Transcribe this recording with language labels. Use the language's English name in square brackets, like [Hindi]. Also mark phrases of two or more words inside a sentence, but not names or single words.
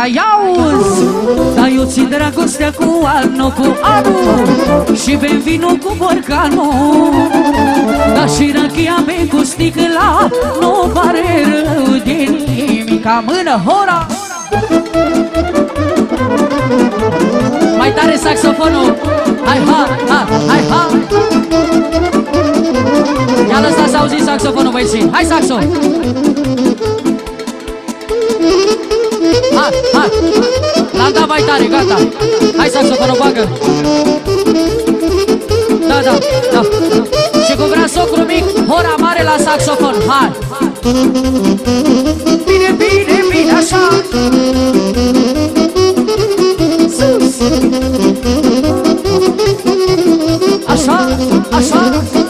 [Romanian] Ia-uzi, dar eu țin dragostea cu anul, și bem vinul cu borcanul, dar și rânchia mea cu sticla nu pare rău de nimica. Mână, hora! Mai tare saxofonul! Hai, ha, ha, hai, ha! Ia lăsați să auziți saxofonul, băieții! Hai, saxo! Ha, ha! L-am dat mai tare, gata! Hai, saxofonul, bagă! Da, da, da! Și cu vrea socru mic, hora mare la saxofon! Hai! Bine, bine, bine, așa! Sus! Așa, așa!